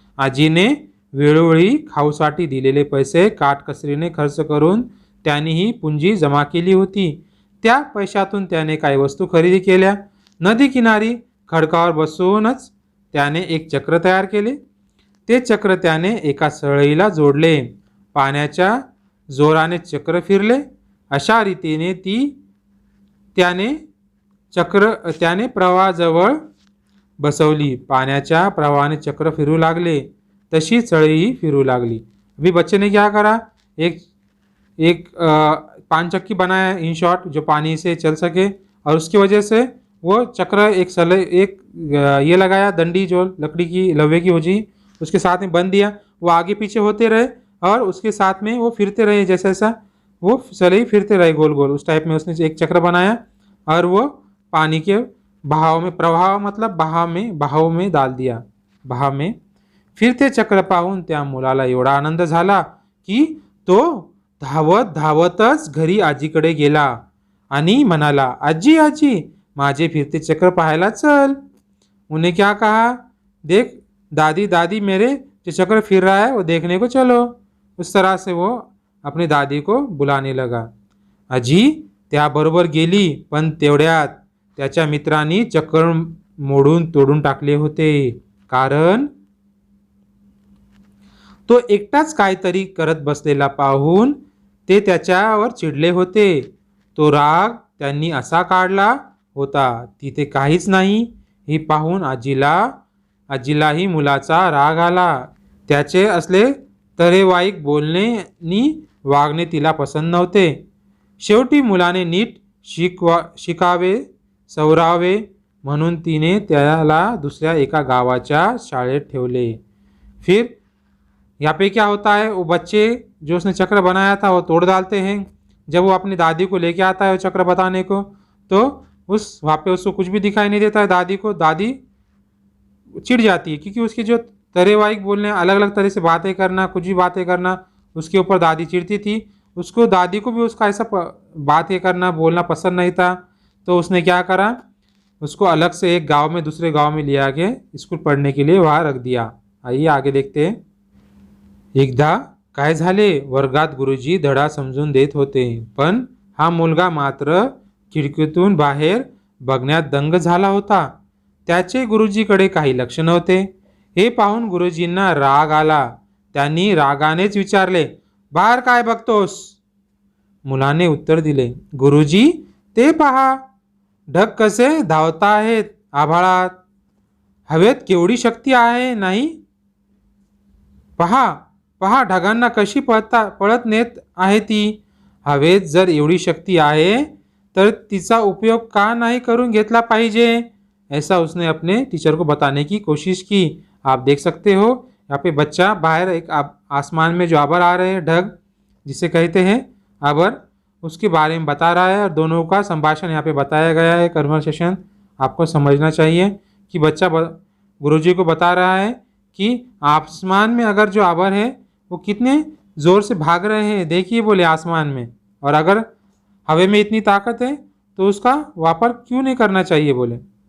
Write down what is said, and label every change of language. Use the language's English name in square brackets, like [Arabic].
[Marathi] आजीने वेळोवेळी खाऊसाठी दिलेले पैसे काटकसरीने खर्च करून त्याने ही पुंजी जमा केली होती। त्या पैशातून त्याने काही वस्तू खरेदी केल्या। नदी किनारी खडकावर बसूनच त्याने एक चक्र तयार केले. ते चक्र त्याने एका सळईला जोडले. पाण्याच्या जोराने चक्र फिरले. अशा रीतीने त्याने प्रवाहाजवळ बसवली. पाण्याच्या प्रवाहाने चक्र फिरू लागले तशी सळई फिरू लागली. [Hindi] अभी बच्चे ने क्या करा, एक एक पान चक्की बनाया इन शॉर्ट, जो पानी से चल सके, और उसकी वजह से वो चक्र एक ये लगाया, डंडी जो लकड़ी की लोहे की होती, उसके साथ में बंद दिया. वो आगे पीछे होते रहे और उसके साथ में वो फिरते रहे. जैसा ऐसा वो सलई फिरते रहे गोल गोल, उस टाइप में उसने एक चक्र बनाया और वो पानी के बहाव में, प्रवाह मतलब बहाव में डाल दिया. [Marathi] बहाव में फिरते चक्र पाहून त्या मुलाला एवढा आनंद झाला की तो धावत धावतच घरी आजीकडे गेला आणि म्हणाला, आजी आजी माझे फिरते चक्र पाहायला चल. [Hindi] उन्हें क्या कहा, देख दादी दादी मेरे जो चक्र फिर रहा है वो देखने को चलो. उस तरह से वो अपनी दादी को बुलाने लगा. [Marathi] आजी त्याबरोबर गेली, पण तेवढ्यात त्याच्या मित्रांनी चक्र मोडून तोडून टाकले होते. कारण तो एकटाच काहीतरी करत बसलेला पाहून ते त्याच्यावर चिडले होते. तो राग त्यांनी असा काढला होता, तिथे काहीच नाही हे पाहून आजीलाही मुलाचा राग आला. त्याचे असले तरेवाईक बोलणे नि वागणे तिला पसंत नव्हते. शेवटी मुलाने नीट शिकावे सवरावे म्हणून तिने त्याला दुसऱ्या एका गावाच्या शाळेत ठेवले. [Hindi] फिर यहाँ पे क्या होता है, वो बच्चे जो उसने चक्र बनाया था वो तोड़ डालते हैं. जब वो अपनी दादी को लेके आता है वो चक्र बताने को, तो वहाँ पे उसको कुछ भी दिखाई नहीं देता है. दादी को दादी चिढ़ जाती है क्योंकि उसकी जो तरेवाइक बोलने, अलग अलग तरह से बातें करना, कुछ भी बातें करना, उसके ऊपर दादी चिढ़ती थी. उसको दादी को भी उसका ऐसा बातें करना बोलना पसंद नहीं था. तो उसने क्या करा, उसको अलग से एक गांव में दूसरे गांव में ले आके स्कूल पढ़ने के लिए वहाँ रख दिया. आइए आगे देखते हैं. [Marathi] एकदा काय झाले, वर्गात गुरुजी धडा समजून देत होते, पण हा मुलगा मात्र खिडकीतून बाहेर बघण्यात दंग झाला होता. त्याचे गुरुजीकडे काही लक्ष नव्हते. हे पाहून गुरुजींना राग आला. त्यांनी रागानेच विचारले, बाहेर काय बघतोस. मुलाने उत्तर दिले, गुरुजी ते पहा, ढग कसे धावता आहेत आभाळात. हवेत केवढी शक्ती आहे नाही. पहा पहा ढगांना कशी पळत नेत आहे ती. हवेत जर एवढी शक्ती आहे तर तिचा उपयोग का नहीं करून घेतला पाहिजे. [Hindi] ऐसा उसने अपने टीचर को बताने की कोशिश की. आप देख सकते हो यहाँ पे बच्चा बाहर एक आसमान में जो आबर आ रहे हैं, ढग जिसे कहते हैं आबर, उसके बारे में बता रहा है. और दोनों का संभाषण यहाँ पे बताया गया है, कन्वर्सेशन. आपको समझना चाहिए कि बच्चा गुरुजी को बता रहा है कि आसमान में अगर जो आबर है वो कितने ज़ोर से भाग रहे हैं, देखिए बोले आसमान में, और अगर हवे में इतनी ताकत है तो उसका वापर क्यों नहीं करना चाहिए बोले.